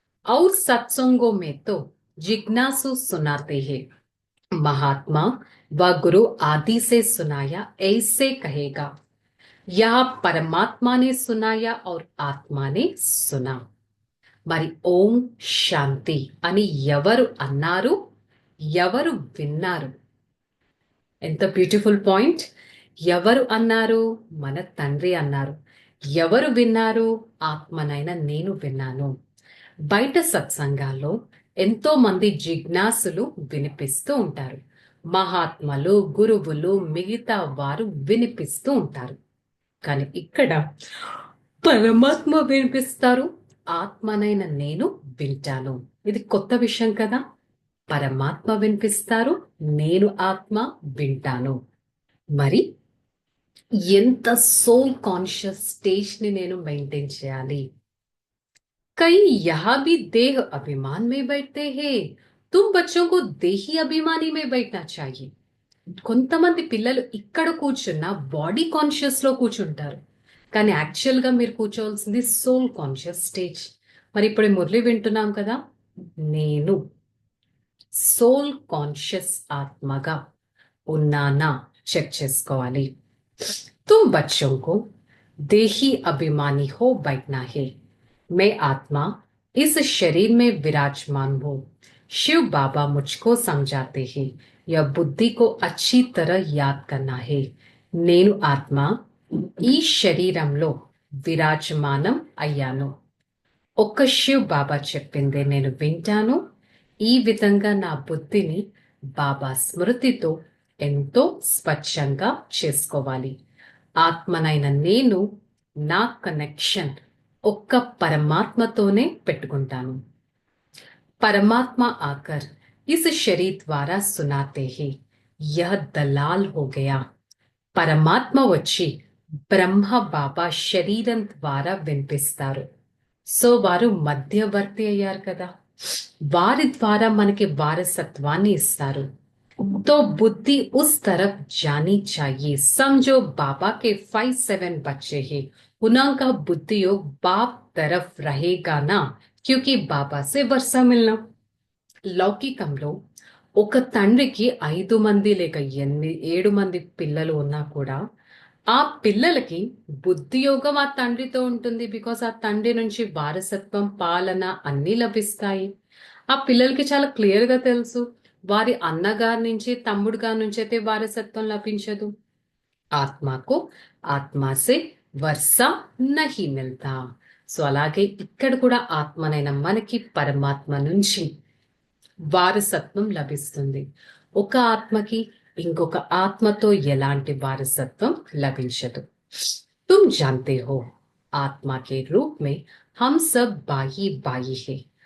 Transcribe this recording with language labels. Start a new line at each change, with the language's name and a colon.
Hindi: और सत्संगों में तो जिज्ञासु सुनाते हैं. महात्मा व गुरु आदि से सुनाया ऐसे कहेगा. यह परमात्मा ने सुनाया और आत्मा ने सुना.
Telugu: మరి ఓం శాంతి అని ఎవరు అన్నారు, ఎవరు విన్నారు? ఎంత బ్యూటిఫుల్ పాయింట్. ఎవరు అన్నారు? మన తండ్రి అన్నారు. ఎవరు విన్నారు? ఆత్మనైన నేను విన్నాను. బయట సత్సంగాల్లో ఎంతో మంది జిజ్ఞాసులు వినిపిస్తూ ఉంటారు. మహాత్మలు, గురువులు, మిగతా వారు వినిపిస్తూ ఉంటారు. కానీ ఇక్కడ పరమాత్మ వినిపిస్తారు, ఆత్మనైన నేను వింటాను. ఇది కొత్త విషయం కదా. పరమాత్మ వినిపిస్తారు, నేను ఆత్మ వింటాను. మరి ఎంత సోల్ కాన్షియస్ స్టేజ్ ని నేను మెయింటైన్ చేయాలి.
Hindi: कई यहाँ भी देह अभिमान में बैठते हैं, तुम बच्चों को देही अभिमानी में बैठना चाहिए.
Telugu: కొంతమంది పిల్లలు ఇక్కడ కూర్చున్న బాడీ కాన్షియస్ లో కూర్చుంటారు, కానీ యాక్చువల్ గా మీరు కూర్చోవలసింది సోల్ కాన్షియస్ స్టేజ్. మరి ఇప్పుడు మురళి వింటున్నాం కదా, నేను సోల్ కాన్షియస్ ఆత్మగా ఉన్నానా చెక్ చేసుకోవాలి.
Hindi: तुम बच्चों को देही अभिमानी हो बैठना है. मैं आत्मा इस शरीर में विराजमान हूं. शिव बाबा मुझको समझाते हैं यह बुद्धि को अच्छी तरह याद करना है.
Telugu: నేను ఆత్మ ఈ శరీరంలో విరాజమానం అయ్యాను. ఒక్క శివ్ బాబా చెప్పిందే నేను వింటాను. ఈ విధంగా నా బుద్ధిని బాబా స్మృతితో ఎంతో స్వచ్ఛంగా చేసుకోవాలి. ఆత్మనైన నేను నా కనెక్షన్ ఒక్క పరమాత్మతోనే పెట్టుకుంటాను.
Hindi: परमात्मा आकर इस शरीर द्वारा सुनाते हैं यह दलाल हो गया.
Telugu: పరమాత్మ వచ్చి బ్రహ్మ బాబా శరీరం ద్వారా వినిపిస్తారు. సో వారు మధ్యవర్తి అయ్యారు కదా, వారి ద్వారా మనకి వారసత్వాన్ని ఇస్తారు.
Hindi: तो बुद्धि उस तरफ जानी चाहिए. समझो बाबा के 5-7 बच्चे हैं, उनका बुद्धि योग बाप तरफ रहेगा ना, क्योंकि बाबा से वर्षा मिलना.
Telugu: లౌకికంలో ఒక తండ్రికి 5 మంది లేక 7 మంది పిల్లలు ఉన్నా కూడా ఆ పిల్లలకి బుద్ధి యోగం ఆ తండ్రితో ఉంటుంది. బికాస్ ఆ తండ్రి నుంచి వారసత్వం, పాలన అన్ని లభిస్తాయి. ఆ పిల్లలకి చాలా క్లియర్ గా తెలుసు, వారి అన్నగారి నుంచి, తమ్ముడు గారి నుంచి అయితే వారసత్వం లభించదు.
Hindi: ఆత్మకు ఆత్మసే వర్ష నహి మిల్తా.
Telugu: సో అలాగే ఇక్కడ కూడా ఆత్మనైన మనకి పరమాత్మ నుంచి వారసత్వం లభిస్తుంది. ఒక ఆత్మకి ఇంకొక ఆత్మతో ఎలాంటి వారసత్వం లభించదు.
Hindi: तुम जानते हो आत्मा के रूप में हम सब बाई बाई है.